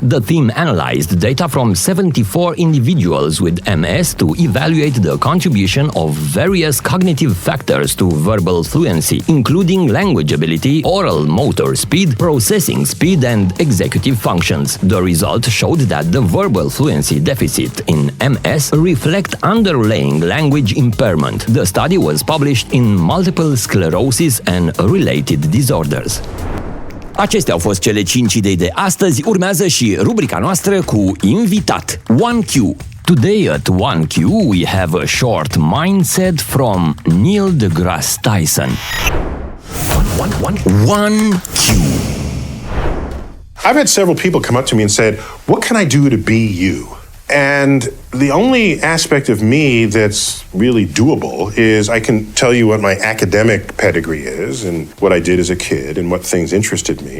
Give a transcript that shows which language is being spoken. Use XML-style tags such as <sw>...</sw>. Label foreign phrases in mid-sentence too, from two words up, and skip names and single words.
<en>The team analyzed data from 74 individuals with MS to evaluate the contribution of various cognitive factors to verbal fluency, including language ability, oral motor speed, processing speed, and executive functions. The result showed that the verbal fluency deficit in MS reflect underlying language impairment. The study was published in Multiple Sclerosis and Related Disorders.</en> <ro>Acestea au fost cele 5 idei de astăzi. Urmează și rubrica noastră cu invitat. 1Q.</ro> <en>Today at 1Q we have a short mindset from Neil deGrasse Tyson. 1Q. I've had several people come up to me and said, what can I do to be you? And the only aspect of me that's really doable is I can tell you what my academic pedigree is and what I did as a kid and what things interested me.</en>